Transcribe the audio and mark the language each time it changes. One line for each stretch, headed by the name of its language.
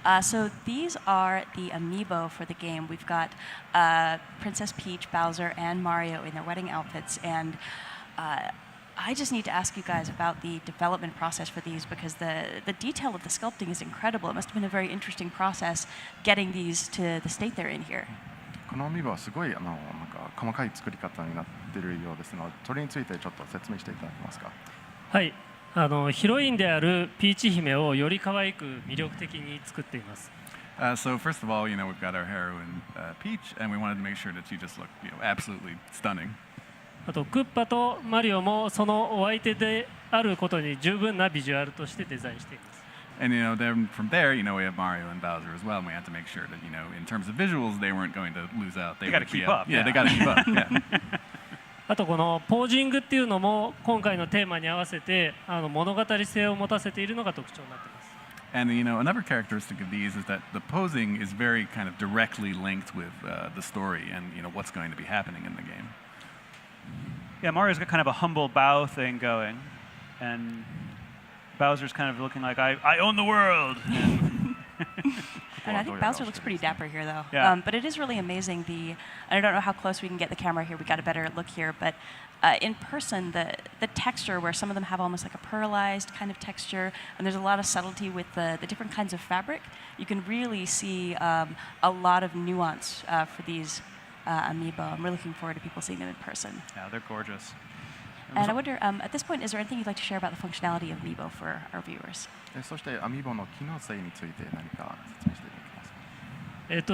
English: So these are the amiibo for the game. We've got Princess Peach, Bowser, and Mario in their wedding outfits. And I just need to ask you guys about the development process for these, because the detail of the sculpting is incredible. It must have been a very interesting process getting these to the state they're in here.
Japanese: このアミーバはすごいなんか細かい作り方になっているようですので、それについてちょっと説明していただけますか。はい、ヒロインであるピーチ姫をより可愛く魅力的に作っています。
English: So first of all, you know, we've got our heroine Peach, and we wanted to make sure that she just looked, you know, absolutely stunning.
Japanese: あとクッパとマリオもそのお相手であることに十分なビジュアルとしてデザインしています。
English: And you know, then from there, you know, we have Mario and Bowser as well, and we had to make sure that, you know, in terms of visuals, they weren't going to lose out. They gotta would be keep up, Yeah, yeah. they got to keep up. Yeah.
Japanese: あとこのポージングっていうのも今回のテーマに合わせて物語性を持たせているのが特徴になっています。
English: And you know, another characteristic of these is that the posing is very kind of directly linked with the story and, you know, what's going to be happening in the game. Yeah, Mario's got kind of a humble bow thing going, and Bowser's kind of looking like, I own the world. And I think Bowser looks pretty dapper here, though. Yeah. But it is really amazing. I don't know how close we can get the camera here. We got a better look here, but in person, the texture, where some of them have almost like a pearlized kind of texture, and there's a lot of subtlety with the different kinds of fabric. You can really see a lot of nuance for these amiibo. I'm really looking forward to people seeing them in person. Yeah, they're gorgeous. And I wonder, at this point, is there anything you'd like to share about the functionality of amiibo for our viewers?
Japanese: そしてアミーボの機能性について何か説明していただけますか。